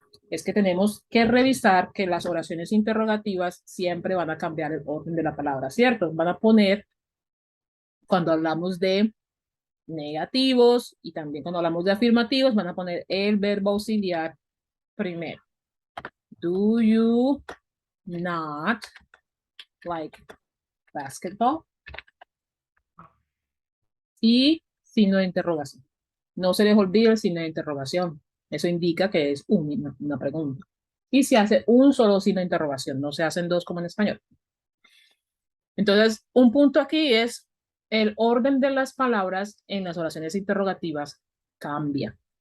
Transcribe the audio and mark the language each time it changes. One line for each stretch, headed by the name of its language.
Spanish: Es que tenemos que revisar que las oraciones interrogativas siempre van a cambiar el orden de la palabra, ¿cierto? Van a poner, cuando hablamos de negativos y también cuando hablamos de afirmativos, van a poner el verbo auxiliar primero.
English: Do you not like basketball?
Spanish: Y signo de interrogación. No se les olvide el signo de interrogación. Eso indica que es una pregunta. Y se hace un solo signo de interrogación, no se hacen dos como en español. Entonces, un punto aquí es el orden de las palabras en las oraciones interrogativas cambia.